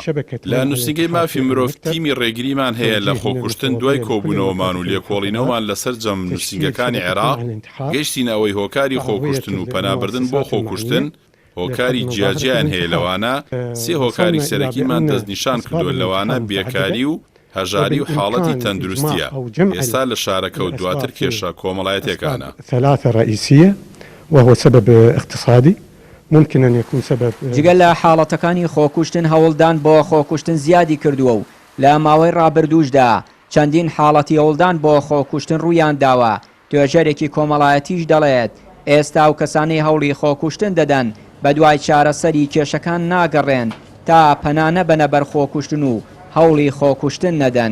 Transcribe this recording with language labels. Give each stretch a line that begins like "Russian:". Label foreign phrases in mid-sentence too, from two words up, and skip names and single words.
Central Kurdish: لە نووسنگەی مافی مرۆڤ تیمی ڕێگریمان هەیە لە خۆکوشتن دوای کۆبوونەوەمان و لێکۆڵینەوەمان لەسەر جەم نووسنگەکانی عێراق گەیشتینەوەی هۆکاری خۆکوشتن و پەنابردن بۆ خۆکوشتن. هۆکاری جیاجیان هەیە لەوانە 3 هۆکاری سەرەکیمان دەستنیشان کردووە لەوانە بێکاری و هەژاری و حاڵەتی تەندروستیە. ئێستا لە شارەکە و دواتر کێشە کۆمەڵایەتێکانە.
Arabic: 3 رئيسية وهو سبب اقتصادي ممكن أن يكون سبب.
Central Kurdish: جگەل لە حاڵەتەکانی خۆکوشتن هەوڵدان بۆ خۆکوشتن زیادی کردووە و لە ماوەی ڕابردووشدا چەندین حاڵەتی هەوڵدان بۆ خۆکوشتن ڕوویان داوە. توێژەرێکی کۆمەڵایەتیش دەڵێت ئێستا و کەسانی هەوڵی خۆکوشتن دەدەن بە دوای چارەسەری کێشەکان ناگەڕێن تا پەنانە بەنە بەر خۆکوشتن و هەوڵی خۆکوشتن نەدەن.